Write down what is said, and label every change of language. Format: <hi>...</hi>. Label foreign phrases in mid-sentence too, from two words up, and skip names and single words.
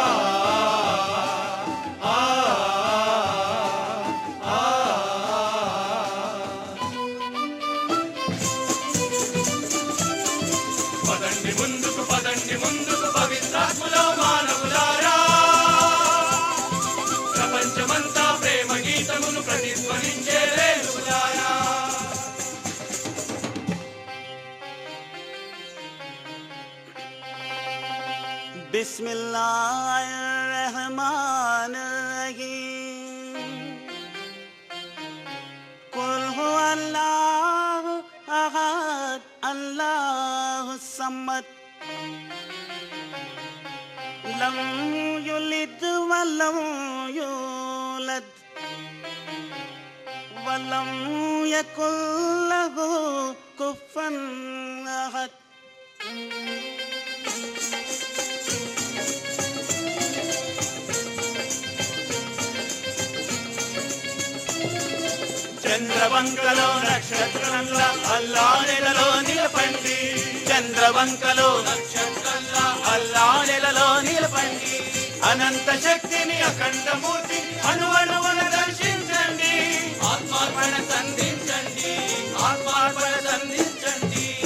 <te>ఆ ఆ పదండి ముందుకు పవిత్రాత్మలో మానవులారా ప్రపంచమంతా ప్రేమ గీతమును ప్రతిధ్వనించే వేలుపులారా</te> <ar>بسم الله الرحمن الرحيم قل هو الله أحد الله الصمد لم يلد ولم يولد ولم يكن له كفوا أحد.</ar> <te>చంద్రవంకలో నక్షత్రంలా అల్లా నెలలో నిలపండి చంద్రవంకలో నక్షత్రంలా అల్లా నెలలో నిలపండి అనంత శక్తిని అఖండ మూర్తిని అణువణువున దర్శించండి ఆత్మార్పణ సంధించండి ఆత్మార్పణ సంధించండి</te>